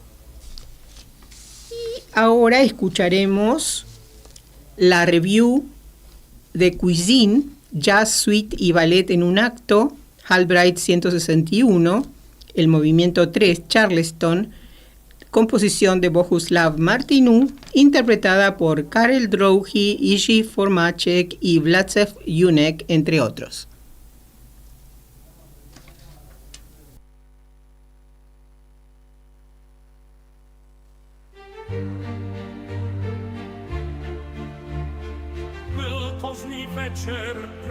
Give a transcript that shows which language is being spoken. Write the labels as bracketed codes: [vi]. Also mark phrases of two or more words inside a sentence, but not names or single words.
[es] Y ahora escucharemos la review de Cuisine, Jazz, Suite y Ballet en un acto, Halbright 161, el movimiento 3, Charleston, composición de Bohuslav Martinu, interpretada por Karel Drouhy, Jiří Formáček y Václav Junek, entre otros. [cs] Byl pozdní večer.